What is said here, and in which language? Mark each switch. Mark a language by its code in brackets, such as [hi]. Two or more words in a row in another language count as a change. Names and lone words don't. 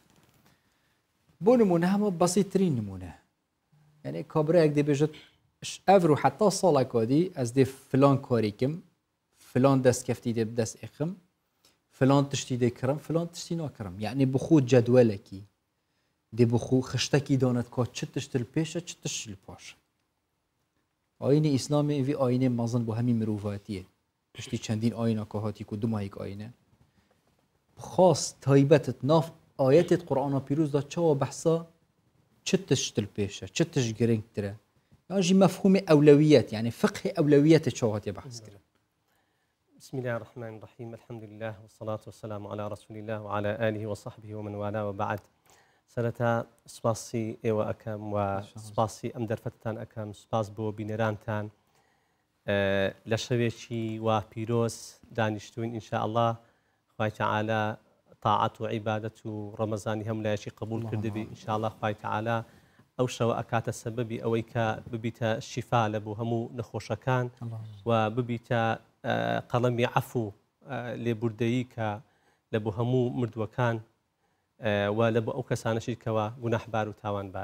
[ku] بۆ نمونە هەموو بەسیترین نمونە یعنی کابرایەک دەبێژێت ئەڤر و حتا ساڵێکادی ئەس دێ فلان کاریکم فلان دەست کەفتی دێ دەست ئێخم فلان تشتی دێ کڕم فلان تشتی ناکڕم یعنی بخۆ جەدوەلێکی دێ بخۆ خشتێکی دانت کا چ تشت پێشە چ تشت پاشە ئاینی ئیسلامی وی ئاینێ مەزن بۆ هەمی مرۆڤاتیە پشتی چەندین ئاینەکە هاتی و دومایک ئاینە خاص تایبەتت ناف ئاەتێت قورئانە پیرۆزدا چاوە بەحسا چ تشت پێشە چ تشت گرنگترە یاژی مەفهومی ئەولەویەت یعنی فقه ئەولەویەتە چاو هاتی بەحث کرد. [ar] بسم الله الرحمن الرحيم الحمد لله والصلاة والسلام على رسول الله وعلى آله وصحبه ومن والاه وبعد [ckb] سرتا سپاسی ئێوە ئەەکەم و سپاسی ئەم دەرفەتتان ئەەکەم سپاس بۆ بینەرانتان لە شەوێکی وا پیرۆز دانیشتوین [ar] ئینشاء الله [ckb] خوای تەعالی طاعەت و عیبادەت و ڕەمەزانی هەموو لایەکی قبول کردبی [ar] ئینشاء الله [ckb] خوای تەعالی ئەو شەوە ئەکاتە سەبەبی ئەوەی کە ببیتە شیفا لە بۆ هەموو نەخۆشەکان و ببیتە قەڵەمی عەفو لێبوردەیی کە لە بۆ هەموو مردووەکان و لە بۆ ئەو کەسانەشی کەوە گوناحبار و تاوانبار.